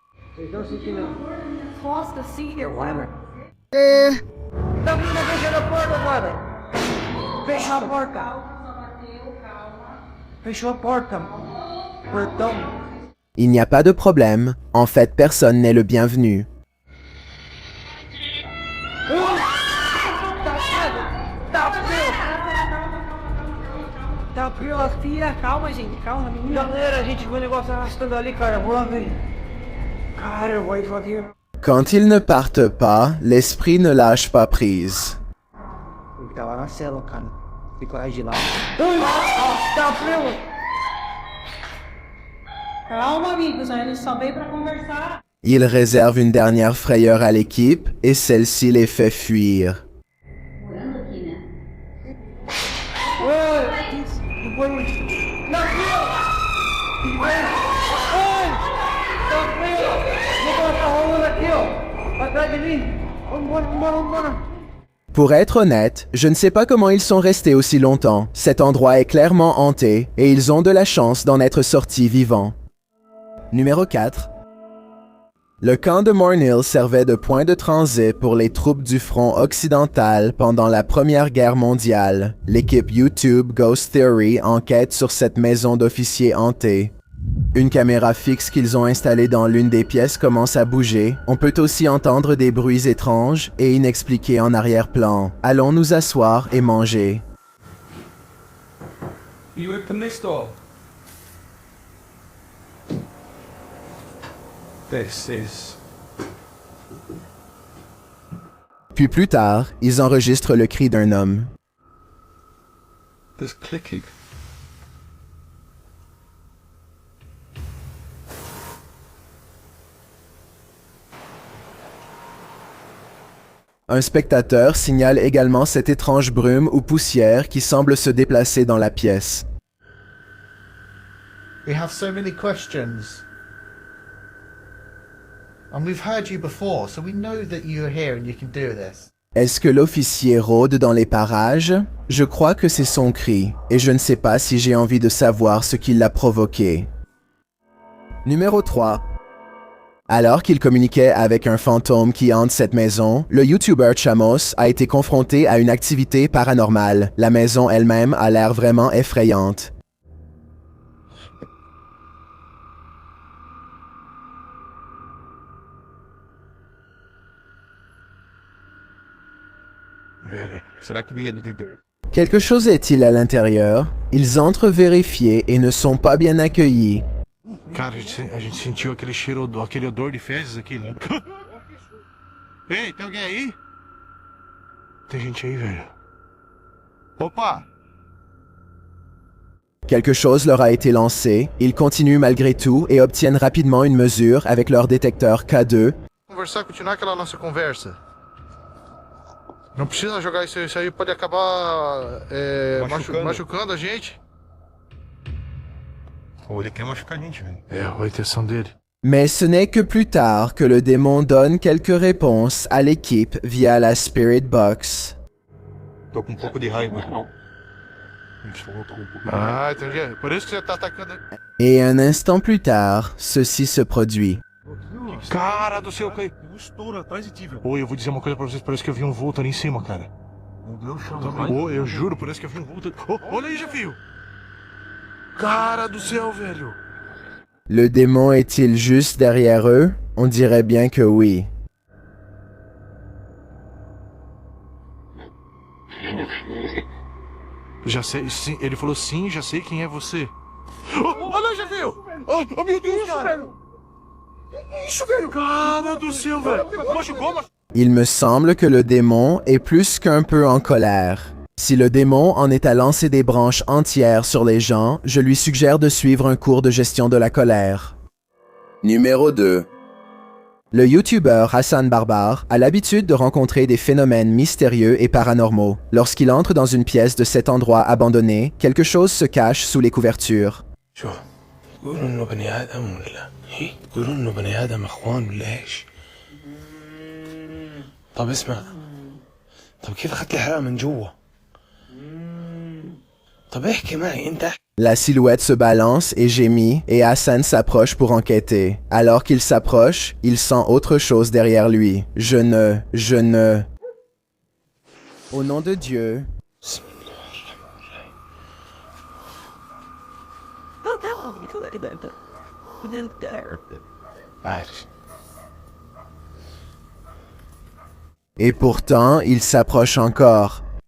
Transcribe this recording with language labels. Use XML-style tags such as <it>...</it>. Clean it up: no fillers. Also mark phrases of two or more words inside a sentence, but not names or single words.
<fr>Il n'y a pas de problème, en fait personne n'est le bienvenu.</fr> <pt>Calma, gente, calma, menina. Galera, a gente viu o negócio arrastando ali, cara. Vamos lá, velho. Cara, eu vou aí,</pt> <fr>Quand ils ne partent pas, l'esprit ne lâche pas prise.</fr> <pt>Ele tá lá na cela, cara. Tem coragem de ir lá. Ai, tá frio. Calma, amigos. A gente só veio pra conversar.</pt> <fr>Il réserve une dernière frayeur à l'équipe et celle-ci les fait fuir.</fr> <pt>Oi, isso. Não foi muito. Não, frio. Ai, tá frio. Vou colocar a rola aqui, ó. Atrás de mim. Vambora, vambora, vambora.</pt> <fr>Pour être honnête, je ne sais pas comment ils sont restés aussi longtemps. Cet endroit est clairement hanté et ils ont de la chance d'en être sortis vivants. Numéro 4. Le camp de Mornhill servait de point de transit pour les troupes du front occidental pendant la Première Guerre mondiale. L'équipe YouTube Ghost Theory enquête sur cette maison d'officiers hantée. Une caméra fixe qu'ils ont installée dans l'une des pièces commence à bouger. On peut aussi entendre des bruits étranges et inexpliqués en arrière-plan. Allons nous asseoir et manger.</fr> <en>You open this door. This is...</en> <fr>Puis plus tard, ils enregistrent le cri d'un homme.</fr> <en>There's clicking.</en> <fr>Un spectateur signale également cette étrange brume ou poussière qui semble se déplacer dans la pièce.</fr> <en>We have so many questions. And we've heard you before, so we know that you're here and you can do this.</en> <fr>Est-ce que l'officier rôde dans les parages? Je crois que c'est son cri, et je ne sais pas si j'ai envie de savoir ce qui l'a provoqué. Numéro 3. Alors qu'il communiquait avec un fantôme qui hante cette maison, le YouTuber Chamos a été confronté à une activité paranormale. La maison elle-même a l'air vraiment effrayante.</fr> <pt>Será que vinha de...</pt> <fr>Quelque chose est-il à l'intérieur? Ils entrent vérifier et ne sont pas bien accueillis.</fr> <pt>Cara, a gente sentiu aquele cheiro, aquele odor de fezes aqui, né? Ei, tem alguém aí? Tem gente aí, velho. Opa!</pt> <fr>Quelque chose leur a été lancé, ils continuent malgré tout et obtiennent rapidement une mesure avec leur détecteur K2.</fr> <pt>Conversar, continuar aquela nossa conversa. Não precisa jogar isso aí pode acabar machucando a gente. Ou ele quer machucar a gente, velho. É, a intenção dele.</pt> <fr>Mais ce n'est que plus tard que le démon donne quelques réponses à l'équipe via la Spirit Box.</fr> <pt>Tô com um pouco de raiva. Ah, entendi. Por isso que você tá atacando.</pt> <fr>Et un instant plus tard, ceci se produit.</fr> <pt>Cara do céu, caiu. Estouro atrás de ti, velho. Oi, eu vou dizer uma coisa pra vocês, parece que eu vi um vulto ali em cima, cara. Meu Deus, chama. Oi, eu juro, parece que eu vi um vulto. Oh, olha aí, Jafio. Cara do céu, velho.</pt> <fr>Le démon est-il juste derrière eux? On dirait bien que oui.</fr> <pt>Já sei, sim, ele falou sim, já sei quem é você. Oh, olha aí, Jafio. Oh, meu Deus, cara. Isso, velho. Cara do céu, velho. Machucou, machucou.</pt> <fr>Il me semble que le démon est plus qu'un peu en colère. Si le démon en est à lancer des branches entières sur les gens, je lui suggère de suivre un cours de gestion de la colère. Numéro 2. Le YouTuber Hassan Barbar a l'habitude de rencontrer des phénomènes mystérieux et paranormaux. Lorsqu'il entre dans une pièce de cet endroit abandonné, quelque chose se cache sous les couvertures.</fr> <ar>يقولوا انه بني ادم ولا ايه؟ يقولوا انه بني ادم اخوان ولا ايش؟ طب اسمع، طب كيف اخذت الحرقة من جوا؟ طب احكي معي انت.</ar> <fr>La silhouette se balance et gémit, et Hassan s'approche pour enquêter. Alors qu'il s'approche, il sent autre chose derrière lui. Je ne... Au nom de Dieu... Et pourtant, il s'approche encore.</fr>